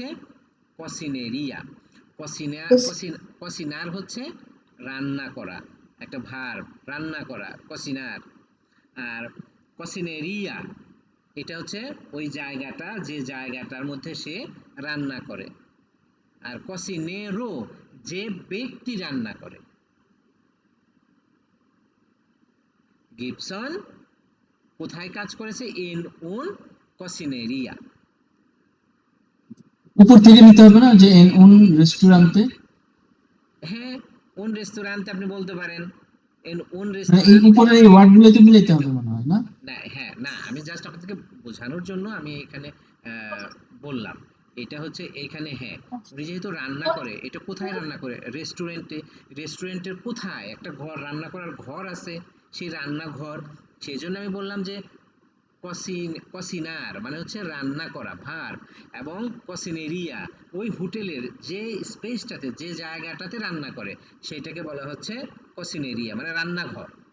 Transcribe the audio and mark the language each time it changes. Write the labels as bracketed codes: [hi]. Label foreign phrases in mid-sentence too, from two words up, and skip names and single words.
[bn] কসিনেরিয়া কসিনার হচ্ছে রান্না করা একটা ভার্ব রান্না করা কসিনার আর কসিনেরিয়া এটা হচ্ছে ওই জায়গাটা যে জায়গাটার মধ্যে সে রান্না করে আর কসিনেরো যে ব্যক্তি রান্না করে গিবসন কোথায় কাজ করেছে [es] en un cocinería [bn] উপর থেকে নিতে হবে না যে [es] en un restaurante [bn] হ্যাঁ উন রেস্টুরেন্টে আপনি বলতে পারেন [es] en un [bn] মানে এই রেস্টুরেন্টে উপরে এই ওয়ার্ড গুলোতে মিলাইতে হবে মনে হয় না না হ্যাঁ না আমি জাস্ট আপনাদেরকে বোঝানোর জন্য আমি এখানে বললাম এটা হচ্ছে এখানে হ্যাঁ উনি যেহেতু রান্না করে এটা কোথায় রান্না করে রেস্টুরেন্টের কোথায় একটা ঘর রান্না করার ঘর আছে সেই রান্নাঘর সেই জন্য আমি বললাম যে কসিনার মানে হচ্ছে রান্না করা ভার্ব এবং কসিনেরিয়া ওই হোটেলের যে স্পেসটাতে যে জায়গাটাতে রান্না করে সেটাকে বলা হচ্ছে কসিনেরিয়া মানে রান্নাঘর